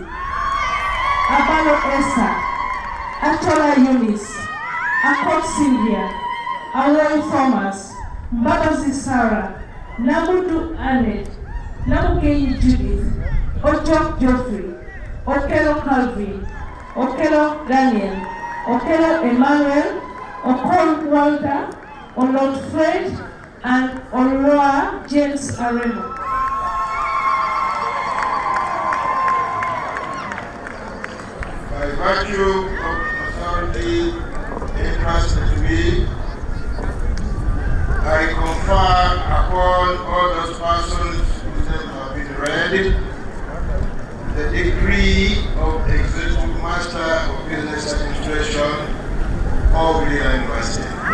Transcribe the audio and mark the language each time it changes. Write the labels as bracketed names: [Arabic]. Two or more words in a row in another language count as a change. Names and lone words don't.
[English] Abalo Esther, Atola Eunice, Akot Sylvia, Awoi Thomas, Mbabazi Sarah, Nabudu Annette, Nabukeyi Judith, Ojok Geoffrey, Okelo Calvin, Okelo Daniel, Okelo Emmanuel, Okon Walter, Olot Fred, and Oloa James Aremo. By virtue of authority entrusted to me, I confer upon all those persons whose names have been read the degree of Executive Master of Business Administration of Lira University.